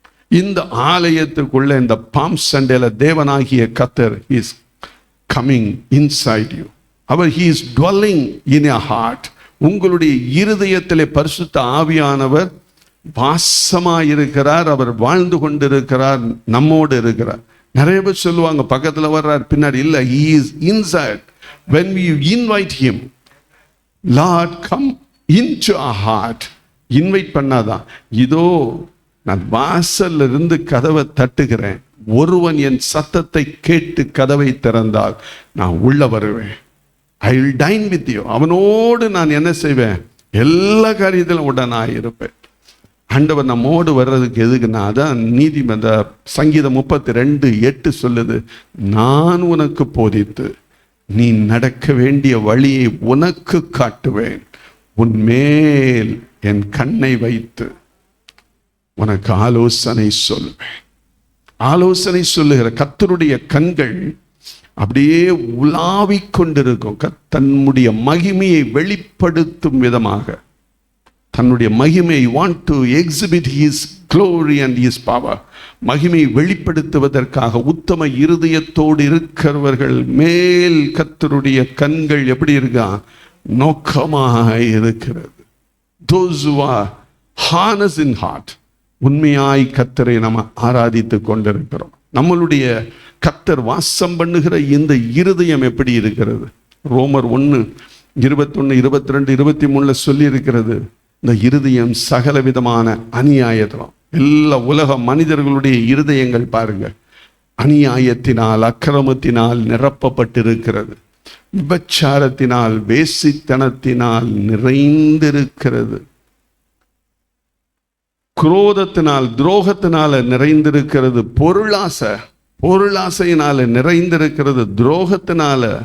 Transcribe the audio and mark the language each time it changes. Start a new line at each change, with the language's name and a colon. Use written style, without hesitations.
Tamil: இந்த ஆலயத்துக்குள்ள இந்த பாம் சண்டேல தேவனாகிய கர்த்தர்
English: Is coming inside you. He is dwelling in your heart.
Tamil: உங்களுடைய இருதயத்திலே பரிசுத்த ஆவியானவர் வாசமாயிருக்கிறார். அவர் வாழ்ந்து கொண்டிருக்கிறார், நம்மோடு இருக்கிறார். நிறைய பேர் சொல்லுவாங்க, பக்கத்தில் வர்றார், பின்னாடி இல்லை.
English: He is inside. When we invite him, Lord come into our heart.
Tamil: Invite பண்ணாதான், இதோ நான் வாசல்ல இருந்து கதவை தட்டுகிறேன், ஒருவன் என் சத்தத்தை கேட்டு கதவை திறந்தால் நான் உள்ள வருவேன்.
English: I will dine with you.
Tamil: அவனோடு நான் என்ன செய்வேன்? எல்லா காரியத்திலும் உடனாக இருப்பேன். ஆண்டவர் நம்மோடு வர்றதுக்கு எதுக்குன்னா, அதான் நீதிமன்ற சங்கீதம் 32:8 சொல்லுது, நான் உனக்கு போதித்து நீ நடக்க வேண்டிய வழியை உனக்கு காட்டுவேன், உன் மேல் என் கண்ணை வைத்து உனக்கு ஆலோசனை சொல்வேன். ஆலோசனை சொல்லுகிற கர்த்தருடைய கண்கள் அப்படியே உலாவிக் கொண்டிருக்கும். தன்னுடைய மகிமையை வெளிப்படுத்தும் விதமாக, தன்னுடைய மகிமையை
English: want to exhibit his glory and his power,
Tamil: மகிமையை வெளிப்படுத்துவதற்காக உத்தம இருதயத்தோடு இருக்கிறவர்கள் மேல் கர்த்தருடைய கண்கள் எப்படி இருக்கா? நோக்கமாக இருக்கிறது.
English: Those who are harnessed in heart,
Tamil: உண்மையாய் கர்த்தரை நம்ம ஆராதித்து கொண்டிருக்கிறோம். நம்மளுடைய கர்த்தர் வாசம் பண்ணுகிற இந்த இருதயம் எப்படி இருக்கிறது? ரோமர் 1:21, 22, 23 சொல்லி இருக்கிறது, இந்த இருதயம் சகல விதமான அநியாயத்திலும், எல்லா உலக மனிதர்களுடைய இருதயங்கள் பாருங்க, அநியாயத்தினால் அக்கிரமத்தினால் நிரப்பப்பட்டிருக்கிறது, விபச்சாரத்தினால் வேசித்தனத்தினால் நிறைந்திருக்கிறது, குரோதத்தினால் துரோகத்தினால நிறைந்திருக்கிறது, பொருளாசையினால நிறைந்திருக்கிறது, துரோகத்தினால.